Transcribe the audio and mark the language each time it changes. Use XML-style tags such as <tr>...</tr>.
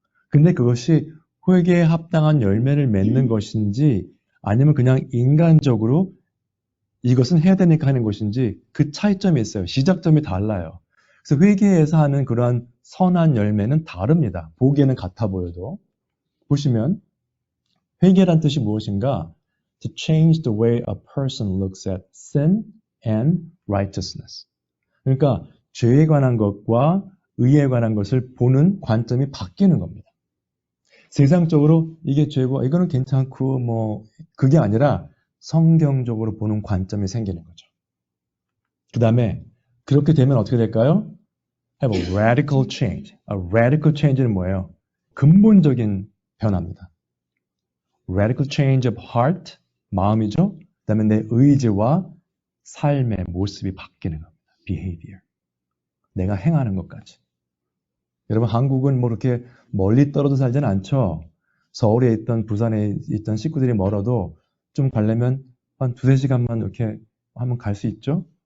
<ko>근데 그것이 회개에 합당한 열매를 맺는 것인지 아니면 그냥 인간적으로 이것은 해야 되니까 하는 것인지 그 차이점이 있어요. 시작점이 달라요. 그래서 회개에서 하는 그러한 선한 열매는 다릅니다. 보기에는 같아 보여도. 보시면 회개란 뜻이 무엇인가?</ko> <en>To change the way a person looks at sin and righteousness.</en> <ko>그러니까 죄에 관한 것과 의에 관한 것을 보는 관점이 바뀌는 겁니다. 세상적으로 이게 죄고 이거는 괜찮고 뭐 그게 아니라 성경적으로 보는 관점이 생기는 거죠. 그 다음에 그렇게 되면 어떻게 될까요?</ko> <en>Have a radical change. A radical change는</en> <ko>뭐예요? 근본적인 변화입니다.</ko> <en>Radical change of heart,</en> <ko>마음이죠. 그 다음에 내 의지와 삶의 모습이 바뀌는 겁니다. Behavior. 내가 행하는 것까지. 여러분 한국은 뭐 이렇게 멀리 떨어져 살지는 않죠. 서울에 있던 부산에 있던 식구들이 멀어도 좀 가려면 한 2-3시간만 이렇게 하면 갈 수 있죠.</ko>